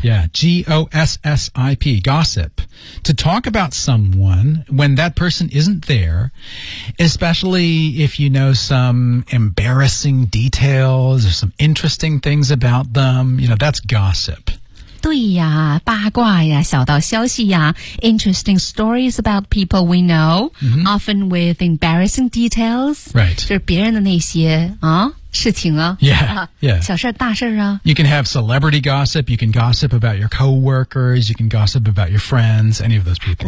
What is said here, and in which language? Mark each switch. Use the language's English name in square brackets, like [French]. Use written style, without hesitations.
[English] yeah G O S S I P gossip to talk about someone when that person isn't there, especially if you know some embarrassing details or some interesting things about them, you know, that's gossip. [Chinese] 对呀，八卦呀，小道消息呀， [English] interesting stories about people we know,、often with embarrassing details, right, [Chinese] 就是别人的那些啊事情啊 [English] yeah. [Chinese] 小事大事啊 [English] You can have celebrity gossip, you can gossip about your coworkers, you can gossip about your friends, any of those people.